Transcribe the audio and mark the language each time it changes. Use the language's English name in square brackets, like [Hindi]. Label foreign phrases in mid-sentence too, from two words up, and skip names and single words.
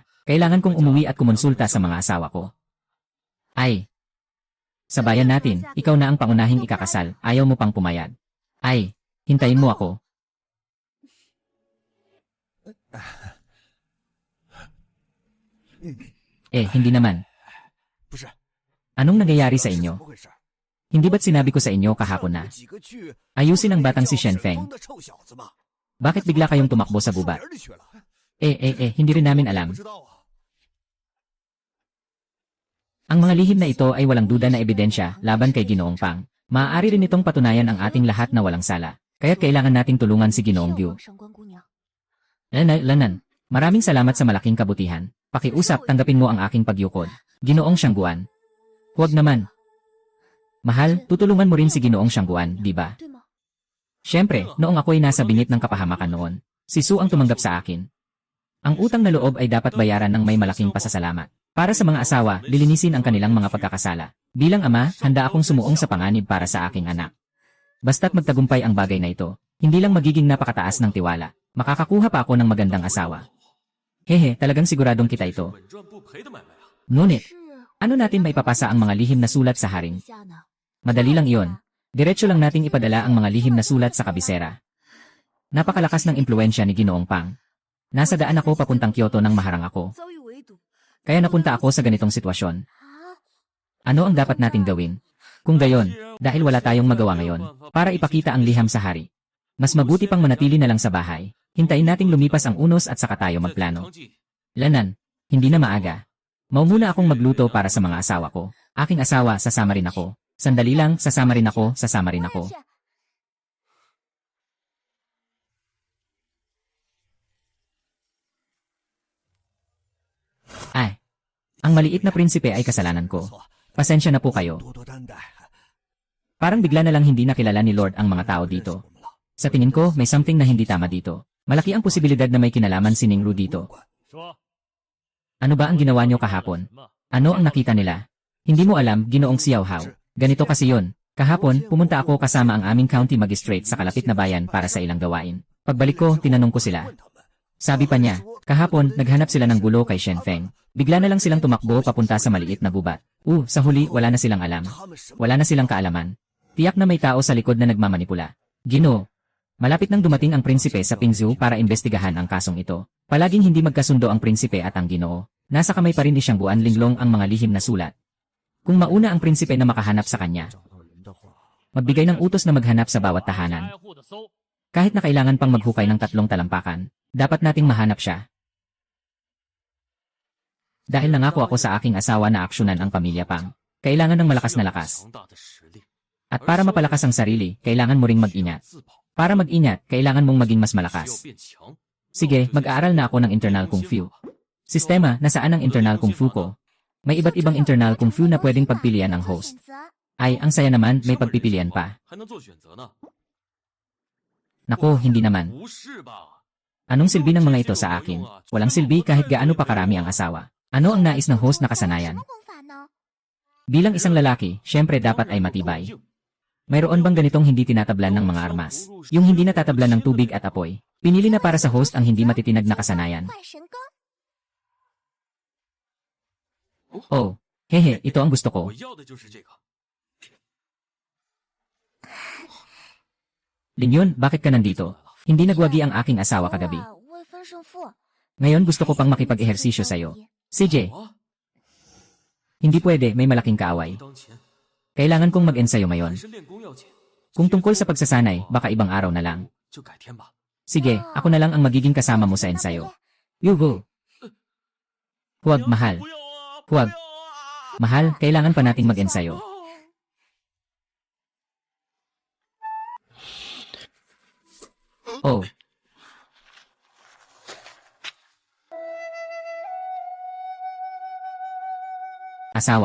[Filipino] Kailangan kong umuwi at kumonsulta sa mga asawa ko. Ay, sa bayan natin, ikaw na ang pangunahing ikakasal, ayaw mo pang pumayag. Ay, hintayin mo ako. Hindi naman. [Chinese] 不是， [Filipino] Anong nangyayari sa [Chinese] 是怎 [Filipino] inyo? [Chinese] 么回事？ [Filipino] Hindi ba't sinabi ko sa inyo kahapon na? [Chinese] 几个去 [Filipino] Ayusin ang batang si [Chinese] 叫 [Filipino] Shenfeng. [Chinese] 沈风的臭小子嘛 [Filipino] Bakit bigla kayong tumakbo sa gubat? [Chinese] 树林里去了 [Filipino] Hindi rin namin alam. [Chinese] 不知道啊。 [Filipino] Ang mga lihim na ito ay walang duda na ebidensya laban kay Ginoong Pang. Maaari rin itong patunayan ang ating lahat na walang sala. Kaya't kailangan nating tulungan si Ginoong [Chinese] 谢 [Filipino] Liu. [Chinese] 王上官姑娘。 [Filipino] Lanan, maraming salamat sa malaking kabutihan. Pakiusap, tanggapin mo ang aking pagyukod. Ginoong Siyangguan. Huwag naman. Mahal, tutulungan mo rin si Ginoong Siyangguan, di ba? [Chinese] 对吗？ [Filipino] Siyempre, noong ako'y nasa bingit ng kapahamakan noon, si Su ang tumanggap sa akin. Ang utang na loob ay dapat bayaran ng may malaking pasasalamat. Para sa mga asawa, lilinisin ang kanilang mga pagkakasala. Bilang ama, handa akong sumuong sa panganib para sa aking anak. Basta't magtagumpay ang bagay na ito, hindi lang magiging napakataas ng tiwala, makakakuha pa ako ng magandang asawa. Hehe, talagang siguradong kita ito. [Chinese] 稳赚不赔的买卖啊！ [Filipino] Ngunit, [Chinese] 是 [Filipino] ano natin maipapasa ang mga lihim na sulat sa haring? [Chinese] 下呢？ [Filipino] Madali lang iyon. Diretso lang nating ipadala ang mga lihim na sulat sa kabisera. Napakalakas ng impluensya ni Ginoong Pang. Nasa daan ako papuntang Kyoto nang maharang ako. [Chinese] 遭遇围堵， [Filipino] Kaya napunta ako sa ganitong sitwasyon. [Chinese] 啊， [Filipino] Ano ang dapat nating gawin? Kung gayon, dahil wala tayong magawa ngayon, para ipakita ang liham sa hari. Mas mabuti pang manatili na lang sa bahay. Hintayin nating lumipas ang unos at saka tayo [Chinese] 在 [Filipino] magplano. [Chinese] 汤记 [Filipino] Lanan, hindi na maaga. Maumuna akong magluto para sa mga asawa ko. Aking asawa, sasama rin ako. Sandali lang, sasama rin ako, sasama rin [Chinese] 我 [Filipino] ako. [Chinese] 也去。 [Filipino] Ay, ang maliit na prinsipe ay kasalanan ko. Pasensya na po kayo. [Chinese] 多多担待。 [Filipino] Parang bigla na lang hindi nakilala ni Lord ang mga tao [Chinese] 认识 [Filipino] dito. [Chinese] 我们了 [Filipino] Sa tingin ko, may something na hindi tama dito. Malaki ang posibilidad na may kinalaman si Ningru dito. [Chinese] 说 [Filipino] Ano ba ang ginawa niyo kahapon? [Chinese] 什么？ [Filipino] Ano ang nakita nila? Hindi mo alam, Ginoong Xiao Hao. Ganito kasi yun. Kahapon, pumunta ako kasama ang aming county magistrate sa kalapit na bayan para sa ilang gawain. Pagbalik ko, tinanong ko sila. [Chinese] 问他们 [Filipino] Sabi pa niya, kahapon, naghanap sila ng gulo kay Shen Feng. Bigla na lang silang tumakbo papunta sa maliit na gubat. Sa huli, wala na silang alam. [Chinese] 他们什么 [Filipino] Wala na silang kaalaman. Tiyak na may tao sa likod na nagmamanipula. Ginoo. Malapit nang dumating ang prinsipe sa Pingzhou para imbestigahan ang kasong ito. Palaging hindi magkasundo ang prinsipe at ang Ginoo. Nasa kamay pa rin ni Siyang Buan Linglong ang mga lihim na sulat. Kung mauna ang prinsipe na makahanap sa kanya, [Chinese] 找到人的话， [Filipino] magbigay ng utos na maghanap sa bawat tahanan. [Chinese] 挨户的搜， [Filipino] Kahit na kailangan pang maghukay ng 3 talampakan, dapat nating mahanap siya. Dahil nangako ako sa aking asawa na aksyonan ang pamilya Pang, kailangan ng malakas na lakas. [Chinese] 强大的实力， [Filipino] At para mapalakas ang sarili, kailangan mo ring mag-ingat. [Chinese] 自保， [Filipino] Para mag-ingat, kailangan mong maging mas [Chinese] 需要 [Filipino] malakas. [Chinese] 变强。 [Filipino] Sige, mag-aaral na ako ng [English] internal kung fu. [Filipino] Sistema, nasaan ang [English] internal kung fu [Filipino] ko? May iba't ibang [English] internal kung fu [Filipino] na pwedeng pagpilian ang [Chinese] 做 [Filipino] host. [Chinese] 选择 [Filipino] Ay, ang saya naman, may pagpipilian pa. [Chinese] 还能做选择呢？ [Filipino] Nako, hindi naman. [Chinese] 不是吧？ [Filipino] Anong silbi ng mga ito sa akin? Walang silbi kahit gaano pa karami ang asawa. Ano ang nais ng host na [Chinese] 什 [Filipino] kasanayan? [Chinese] 么功法呢？ [Filipino] Bilang isang lalaki, syempre dapat ay matibay. Mayroon bang ganitong hindi tinatablan ng mga armas? Yung hindi natatablan ng tubig at apoy. Pinili na para sa host ang hindi matitinag na kasanayan. [Chinese] 坏神功， [Filipino] Oh, hehe, ito ang gusto ko. [Chinese] 我要的就是这个。 [Filipino] Linyon, bakit ka nandito? Hindi nagwagi ang aking asawa kagabi. [Chinese] 哇未分胜负。 [Filipino] Ngayon gusto ko pang makipag-ehersisyo sa'yo. CJ, [Chinese] 我 [Filipino] hindi pwede, may malaking kaaway. [Chinese] 当前 [Filipino] Kailangan kong mag-ensayo [Chinese] 还 [Filipino] ngayon. [Chinese] 是练功要紧。 [Filipino] Kung tungkol sa pagsasanay, baka ibang araw na lang. [Chinese] 就改天吧。 [Filipino] Sige, ako na lang ang magiging kasama mo sa ensayo. Yugo. Huwag, mahal. [Chinese] 不要啊！ [Filipino] Huwag. [Chinese] 不要啊！ [Filipino] Mahal, kailangan pa nating mag-ensayo. Oh. Asawa.